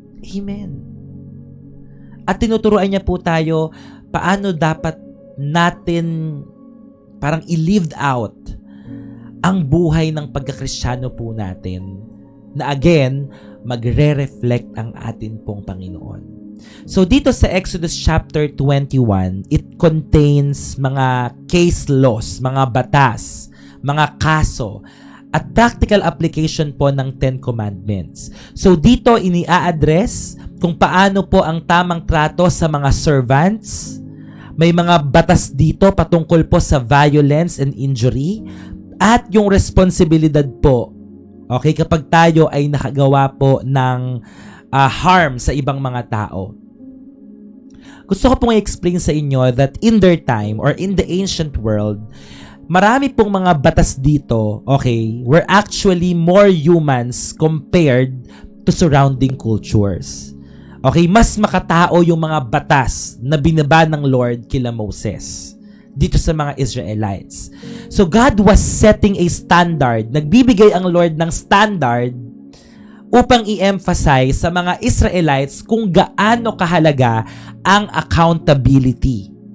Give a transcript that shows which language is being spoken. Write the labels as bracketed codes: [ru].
[tl] Amen. At tinuturuan niya po tayo paano dapat natin parang i-lived out ang buhay ng pagkakristyano po natin na again, magre-reflect ang atin pong Panginoon. So dito sa Exodus chapter 21, [en] it contains [tl] mga case laws, mga batas, mga kaso, at practical application po ng Ten Commandments. So dito ini-address kung paano po ang tamang trato sa mga servants. May mga batas dito patungkol po sa [en] violence and injury [tl] at yung responsibilidad po, okay, kapag tayo ay nakagawa po ng harm sa ibang mga tao. Gusto ko pong i-explain sa inyo [en] that in their time or in the ancient world, [tl] marami pong mga batas dito, [en] okay, were actually more humans compared to surrounding cultures. [tl] Okay, mas makatao yung mga batas na binaba ng Lord kila Moses dito sa mga Israelites. [en] So God was setting a standard. [tl] Nagbibigay ang Lord ng standard upang i-emphasize sa mga Israelites kung gaano kahalaga ang accountability.